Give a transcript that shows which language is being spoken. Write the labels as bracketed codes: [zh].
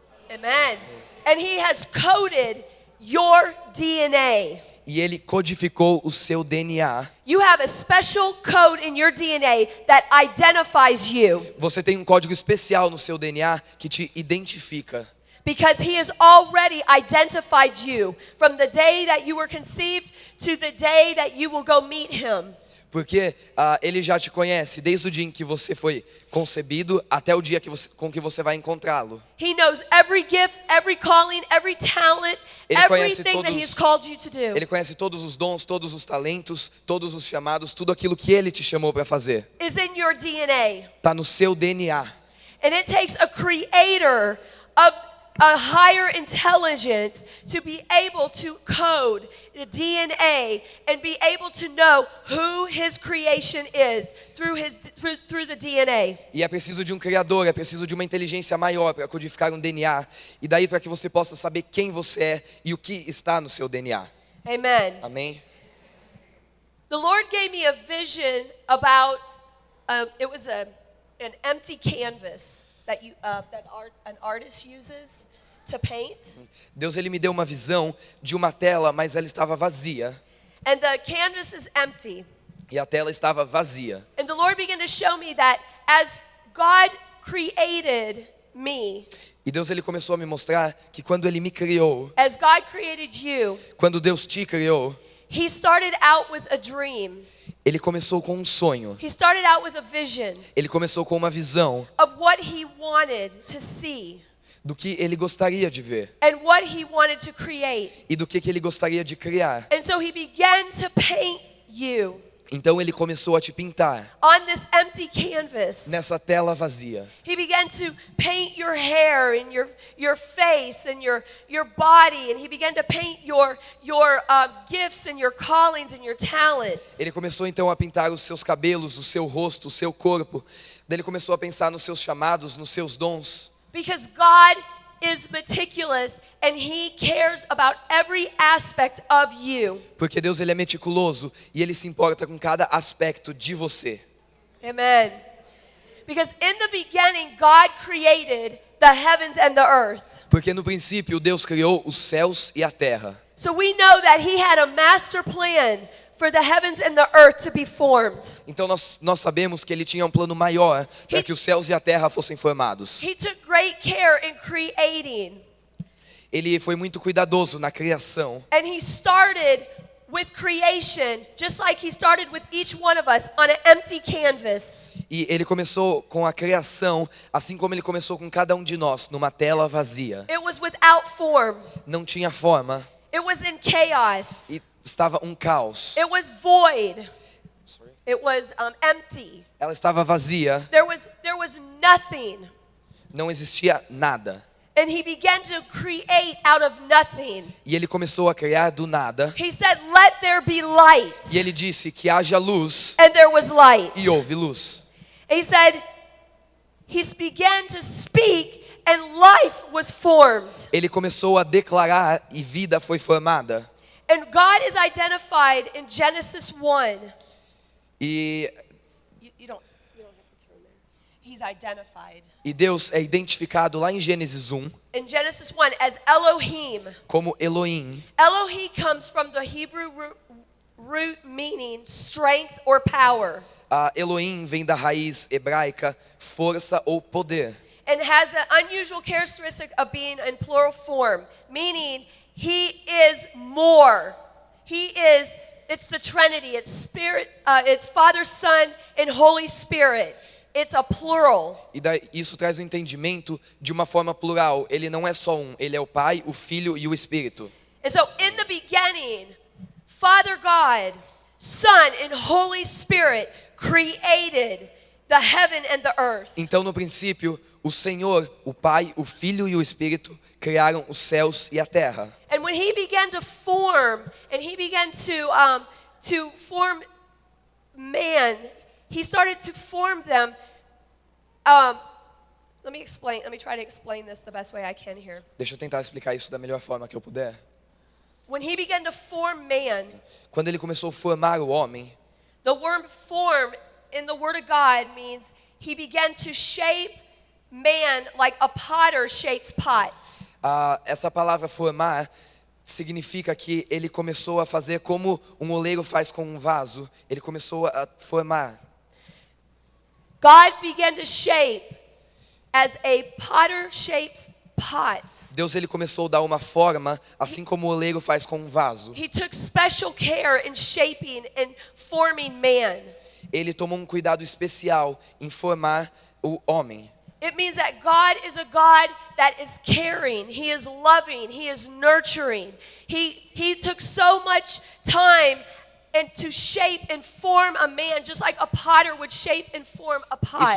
[en] Amen. And he has coded your DNA. [pt] E ele codificou o seu DNA. [en] You have a special code in your DNA that identifies you. [pt] Você tem um código especial no seu DNA que te identifica. [en] Because he has already identified you from the day that you were conceived to the day that you will go meet him. [pt] Porque ele já te conhece desde o dia em que você foi concebido até o dia com que você vai encontrá-lo. [en] He knows every gift, every calling, every talent, everything that he's called you to do. [pt] Ele conhece todos os dons, todos os talentos, todos os chamados, tudo aquilo que ele te chamou para fazer. [en] Is in your DNA. [pt] Tá no seu DNA. [en] And it takes a creator of a higher intelligence to be able to code the DNA and be able to know who his creation is through the DNA. [pt] E é preciso de um criador, é preciso de uma inteligência maior para codificar um DNA e daí para que você possa saber quem você é e o que está no seu DNA. [en] Amen. [pt] Amém. [en] The Lord gave me a vision about it was an empty canvas that an artist uses to paint. [pt] Deus ele me deu uma visão de uma tela, mas ela estava vazia. [en] And the canvas is empty. [pt] E a tela estava vazia. [en] And the Lord began to show me that as God created me. [pt] E Deus ele começou a me mostrar que quando ele me criou, [en] as God created you, [pt] quando Deus te criou, [en] He started out with a dream. [pt] Ele começou com um sonho. [en] He started out with a vision [pt] Ele começou com uma visão [en] of what he wanted to see [pt] do que ele gostaria de ver [en] and what he wanted to create. [pt] e do que ele gostaria de criar. [en] And so he began to paint you [pt] Então ele começou a te pintar [en] on this empty canvas. [pt] nessa tela vazia. [en] He began to paint your hair and your face and your body, and he began to paint your gifts and your callings and your talents. [pt] Ele começou então a pintar os seus cabelos, o seu rosto, o seu corpo. Daí ele começou a pensar nos seus chamados, nos seus dons. [en] Because God is meticulous and he cares about every aspect of you. [pt] Porque Deus ele é meticuloso e ele se importa com cada aspecto de você. [en] Amen. Because in the beginning God created the heavens and the earth. [pt] Porque no princípio Deus criou os céus e a terra. [en] So we know that he had a master plan for the heavens and the earth to be formed. [pt] Então nós sabemos que ele tinha um plano maior para que os céus e a terra fossem formados. [en] He took great care in creating. [pt] Ele foi muito cuidadoso na criação. [en] And he started with creation, just like he started with each one of us on an empty canvas. [pt] E ele começou com a criação, assim como ele começou com cada um de nós, numa tela vazia. [en] It was without form. [pt] Não tinha forma [en] It was in chaos. [pt] e estava um caos. [en] It was void. It was empty. [pt] Ela estava vazia, [en] There was nothing. [pt] não existia nada. [en] And he began to create out of nothing. [pt] E ele começou a criar do nada. [en] He said, "Let there be light." [pt] E ele disse que haja luz [en] And there was light. [pt] e houve luz. [en] He said, he began to speak and life was formed. [pt] Ele começou a declarar e vida foi formada. [en] And God is identified in Genesis 1. [pt] E [en] You don't have to turn there. He's identified. [pt] Deus é identificado lá em Gênesis 1 [en] In Genesis 1 as Elohim. [pt] como Elohim. [en] Elohim comes from the Hebrew root meaning strength or power. [pt] Elohim vem da raiz hebraica força ou poder. [en] And has the unusual characteristic of being in plural form, meaning he is more. It's the Trinity. It's Spirit. It's Father, Son, and Holy Spirit. It's a plural. [pt] E isso traz o entendimento de uma forma plural. Ele não é só um, ele é o Pai, o Filho e o Espírito. [en] And so in the beginning, Father God, Son, and Holy Spirit created the heaven and the earth. [pt] Então no princípio, o Senhor, o Pai, o Filho e o Espírito criaram os céus e a terra. [en] And when he began to form, and he began to form man, he started to form them. Let me try to explain this the best way I can here. [pt] Deixa eu tentar explicar isso da melhor forma que eu puder. [en] When he began to form man, [pt] Quando ele começou a formar o homem, [en] the word form in the Word of God means he began to shape man like a potter shapes pots. [pt] essa palavra formar significa que ele começou a fazer como um oleiro faz com um vaso. Ele começou a formar. [en] God began to shape as a potter shapes pots. [pt] Deus ele começou a dar uma forma, assim como o oleiro faz com um vaso. [en] He took special care in shaping and forming man. [pt] Ele tomou um cuidado especial em formar o homem. [en] It means that God is a God that is caring, he is loving, he is nurturing. He took so much time and to shape and form a man just like a potter would shape and form a pot.